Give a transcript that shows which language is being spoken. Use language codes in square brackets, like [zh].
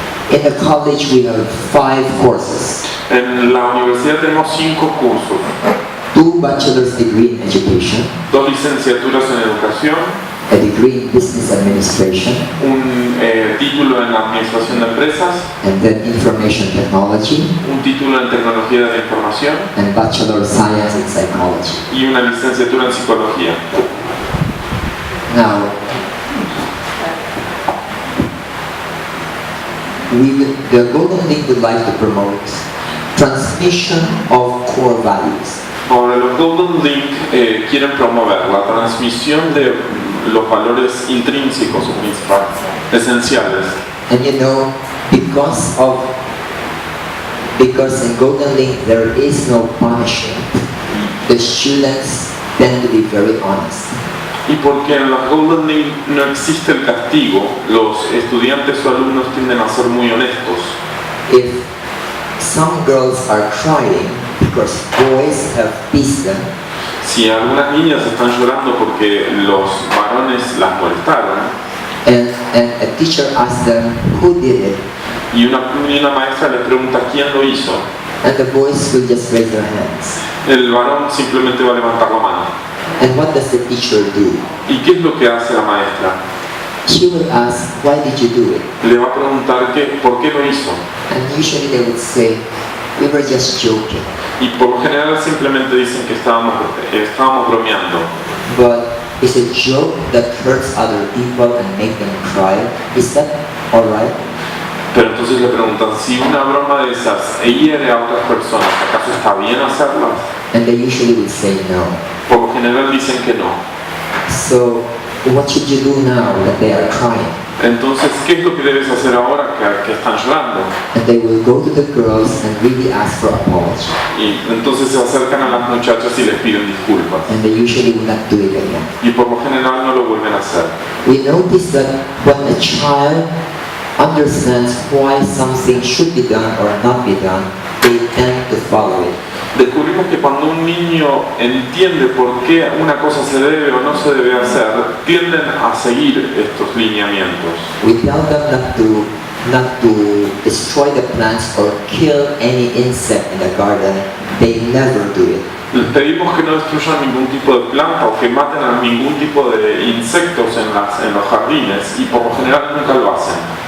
[en] In the college we have 5 courses. [es] En la universidad tenemos 5 cursos. [en] 2 bachelor's degree in education. [es] 2 licenciaturas en educación. [en] A degree in business administration. [es] Un título en administración de empresas. [en] And then information technology. [es] Un título en tecnología de la información. [en] And bachelor of science in psychology. [es] Y una licenciatura en psicología. [en] Now, the Golden Link would like to promote transmission of core values. [es] Ahora, los Golden Link quieren promover la transmisión de los valores intrínsecos o principales, esenciales. [en] And you know, because in Golden Link there is no punishment, the students tend to be very honest. [es] Y porque en los Golden Link no existe el castigo, los estudiantes o alumnos tienden a ser muy honestos. [en] If some girls are crying because boys have beaten them, [es] si algunas niñas están llorando porque los varones las molestaron, [en] and a teacher asks them who did it, [es] y una maestra les pregunta quién lo hizo, [en] and the boys will just raise their hands. [es] El varón simplemente va a levantar la mano. [en] And what does the teacher do? [es] ¿Y qué es lo que hace la maestra? [en] She will ask, why did you do it? [es] Le va a preguntar por qué lo hizo. [en] And usually they would say, we were just joking. [es] Y por lo general simplemente dicen que estábamos bromeando. [en] But is a joke that hurts other people and make them cry, is that alright? [es] Pero entonces le preguntan, si una broma de esas hiere a otras personas, ¿acaso está bien hacerlas? [en] And they usually would say no. [es] Por lo general dicen que no. [en] So what should you do now that they are crying? [es] Entonces, ¿qué es lo que debes hacer ahora que están llorando? [en] And they will go to the girls and really ask for apology. [es] Y entonces se acercan a las muchachas y les piden disculpas. [en] And they usually will not do it again. [es] Y por lo general no lo vuelven a hacer. [en] We notice that when a child understands why something should be done or not be done, they tend to follow it. [es] Descubrimos que cuando un niño entiende por qué una cosa se debe o no se debe hacer, tienden a seguir estos lineamientos. [en] We tell them not to destroy the plants or kill any insect in the garden. They never do it. [es] Les pedimos que no destruyan ningún tipo de planta o que maten a ningún tipo de insectos en los jardines, y por lo general nunca lo hacen.